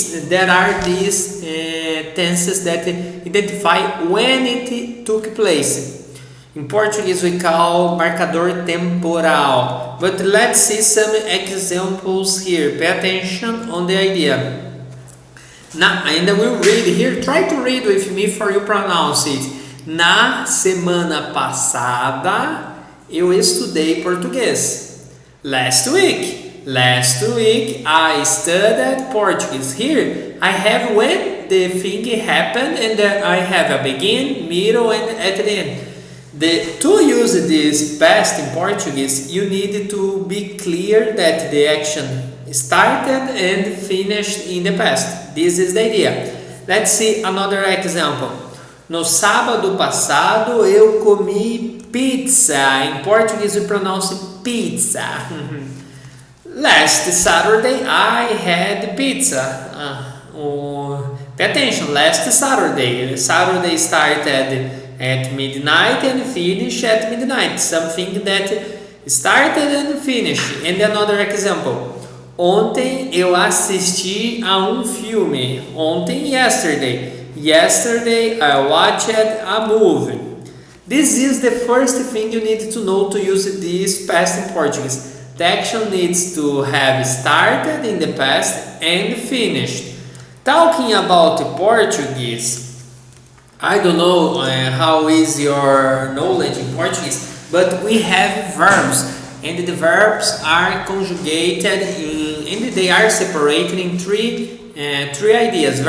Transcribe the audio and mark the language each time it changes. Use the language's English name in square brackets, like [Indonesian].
[English] There are these tenses that identify when it took place. In Portuguese we call [Portuguese] marcador temporal. [English] But let's see some examples here. Pay attention on the idea. Now, and I will read here. Try to read with me for you pronounce it. [Portuguese] Na semana passada eu estudei português. [English] Last week I studied Portuguese. Here I have when the thing happened, and I have a begin, middle, and at the end. To use this past in Portuguese, you need to be clear that the action started and finished in the past. This is the idea. Let's see another example. [Portuguese] No sábado passado eu comi pizza. [English] In Portuguese we pronounce pizza. Last Saturday I had pizza. Pay attention, last Saturday. Saturday started at midnight and finished at midnight. Something that started and finished. And another example. [Portuguese] Ontem eu assisti a filme. Ontem, yesterday. [English] Yesterday I watched a movie. This is the first thing you need to know to use this past in Portuguese. The action needs to have started in the past and finished. Talking about Portuguese, I don't know how is your knowledge in Portuguese, but we have verbs, and the verbs are conjugated and they are separated in three ideas.